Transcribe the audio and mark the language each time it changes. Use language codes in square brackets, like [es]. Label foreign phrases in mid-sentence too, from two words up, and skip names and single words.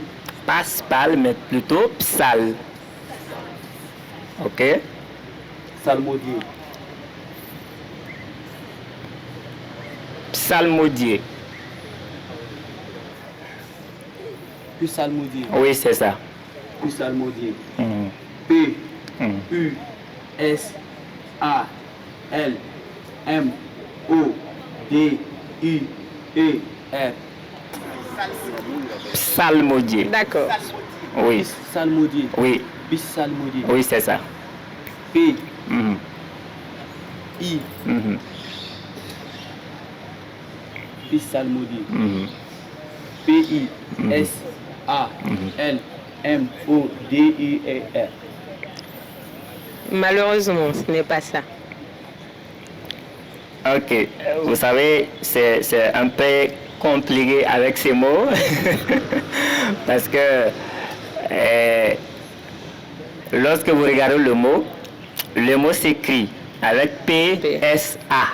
[fr] Pas spal, mais plutôt psal. Ok? Salmodier. Psalmodier. Puis salmodier. Oui, c'est ça. Puis salmodier. Mhm. P. Mhm. U. S. A. L. M. O. D. I. E. R. Psalmodier. D'accord. Oui, Salmodier. oui, Puis salmodier. oui, c'est ça. P. Mhm. I. Mhm. Puis salmodier. Mhm. P. I. S. A. L. M. O. D. I. E. R. Malheureusement, ce n'est pas ça. Ok, vous savez, c'est un peu compliqué avec ces mots parce que lorsque vous regardez le mot s'écrit avec P-S-A.